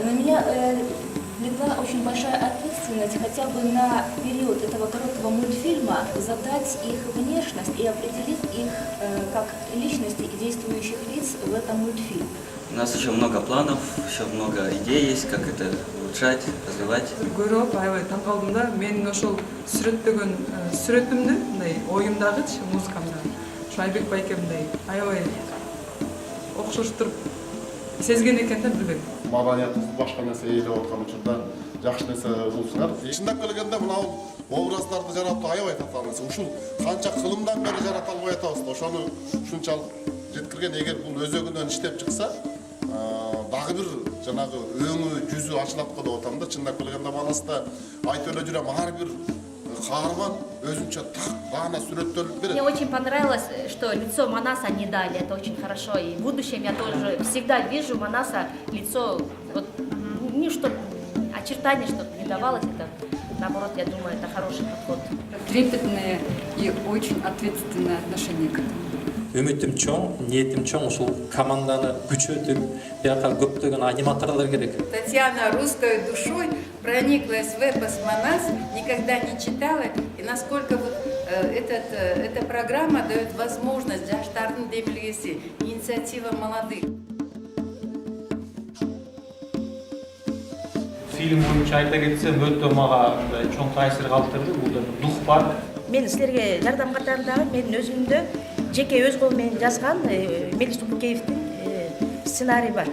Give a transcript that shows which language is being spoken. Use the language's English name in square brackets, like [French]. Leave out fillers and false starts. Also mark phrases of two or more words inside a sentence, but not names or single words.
[Russian] На меня легла очень большая ответственность хотя бы на период этого короткого мультфильма задать их внешность и определить их как личности и действующих лиц в этом мультфильме. У нас еще много планов, еще много идей есть, как это улучшать, развивать. [Kyrgyz] Көріп, аябай таң қалдым да, мен ошол сүрөттөгөн сүрөтүмдү, мындай оюмдагычы музыкамда, ушу Айбек байкемдей аябай окшош туруп сезген экен да, билбейм. Маданиятыбызды башка нерсе ээлеп аткан учурда жакшы нерсе болсуңар. Чындап келгенде мынау образдарды жаратуу аябай татаалысы. Ушул канча кылымдан бери жарата албай атабыз. Ошону ушунчалык жеткирген, эгер бул өзөгүнөн иштеп чыкса, дагы бир жанагы өңү, жүзү ачылат го деп атам да. Чындап келгенде Манаста айтып эле жүрөм, ар бир каарман өзүнчө так даана сүрөттөлүп берет. [Russian] Мне очень понравилось, что лицо Манаса не дали, это очень хорошо. И в будущем я тоже всегда вижу Манаса лицо, вот, не что очертания, что не давалось, это наоборот, я думаю, это хороший подход. Трепетное и очень ответственное отношение к этому. [Kyrgyz] Үмүтүм чоң, ниетим чоң, ушул команданы күчөтүп, бияка көптөгөн аниматорлор керек. [Russian] Татьяна русской душой прониклась в эпос Манас, никогда не читала, и насколько вот эта программа дает возможность [Kyrgyz] жаштардын демилгеси, [Russian] инициатива молодых. [Kyrgyz] Фильм боюнча айта кетсем, өтө мага чоң таасир калтырды. Бул дух бар. Мен силерге жардам катарындагы менин өзүмдө жеке өз колум менен жазган Мелис Тупукеевдин сценарий бар.